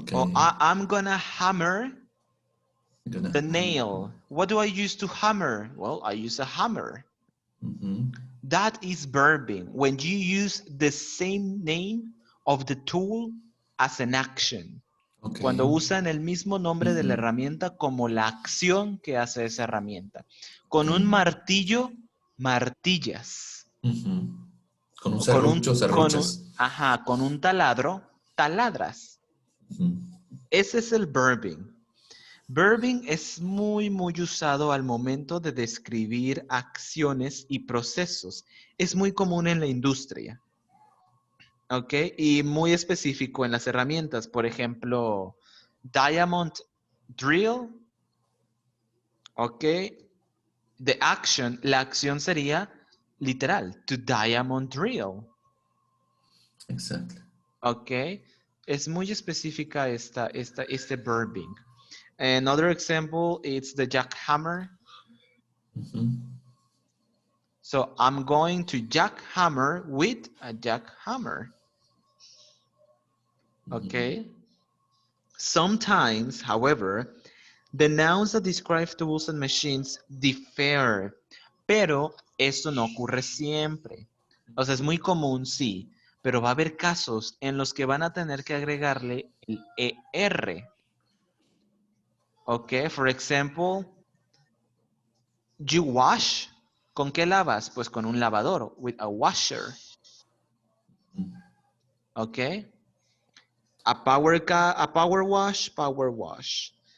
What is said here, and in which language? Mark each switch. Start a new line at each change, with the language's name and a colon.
English: Okay. I'm gonna hammer You're gonna the hammer. nail. What do I use to hammer? Well, I use a hammer. That is verbing, when you use the same name of the tool as an action. Okay.
Spanish: Cuando usan el mismo nombre de la herramienta como la acción que hace esa herramienta. Con un martillo, martillas. Con un Con serrucho, serruchas. con un taladro, taladras. Ese es el verbing. Verbing es muy, muy usado al momento de describir acciones y procesos. Es muy común en la industria. ¿Ok? Y muy específico en las herramientas. Por ejemplo,
English: diamond drill.
Spanish: ¿Ok? La acción sería literal,
English: to diamond drill. Exactly.
Spanish: ¿Ok? Es muy específica este verbing.
English: Another example, it's the jackhammer. So I'm going to jackhammer with a jackhammer. Okay. Sometimes, however, the nouns that describe tools and machines differ,
Spanish: pero esto no ocurre siempre. O sea, es muy común, sí, pero va a haber casos en los que van a tener que agregarle el ER.
English: Okay, for example, you wash.
Spanish: ¿Con qué lavas? Pues con un lavador,
English: with a washer. Okay. A power wash, power wash.